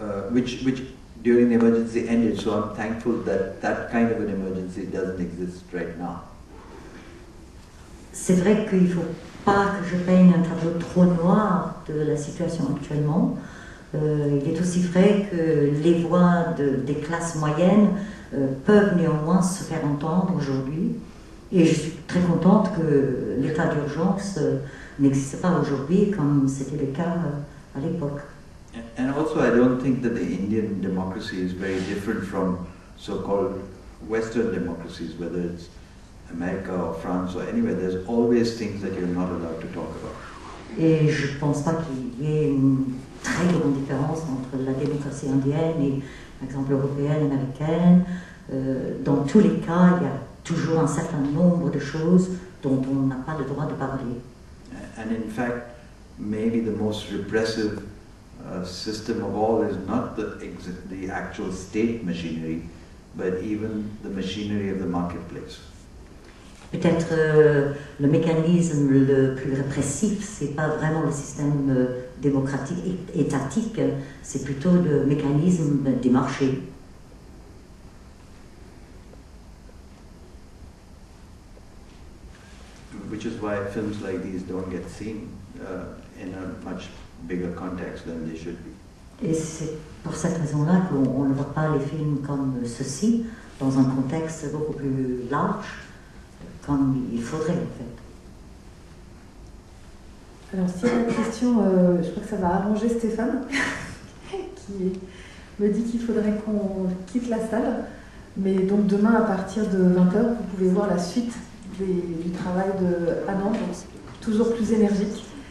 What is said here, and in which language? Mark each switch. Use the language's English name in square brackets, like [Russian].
[English] Which during the emergency ended, so I'm thankful that that kind of an emergency doesn't exist right now. [French] C'est vrai qu'il ne faut pas que je peigne un tableau trop noir de la situation actuellement. Il est aussi vrai que les voix des classes moyennes peuvent néanmoins se faire entendre aujourd'hui. Et je suis très contente que l'état d'urgence n'existe pas aujourd'hui comme c'était le cas à l'époque. [English] And also, I don't think that the Indian democracy is very different from so-called Western democracies, whether it's America or France or anywhere. There's always things that you're not allowed to talk about. [French] Et je ne pense pas qu'il y ait une très grande différence entre la démocratie indienne et, par exemple, européenne, américaine. Dans tous les cas, il y a toujours un certain nombre de choses dont on n'a pas le droit de parler. [English] And in fact, maybe the most repressive system of all is not the actual state machinery, but even the machinery of the marketplace. [French] Peut-être le mécanisme le plus répressif, c'est pas vraiment le système démocratique étatique, c'est plutôt le mécanisme des marchés. [English] Which is why films like these don't get seen in a much bigger context than they should be. [French] Et c'est pour cette raison-là qu'on ne voit pas les films comme ceci, dans un contexte beaucoup plus large, comme il faudrait en fait. Alors si la question, je crois que ça va arranger Stéphane, qui me dit qu'il faudrait qu'on quitte la salle, mais donc demain à partir de 20h, vous pouvez voir la suite du travail de Anand, toujours plus énergique.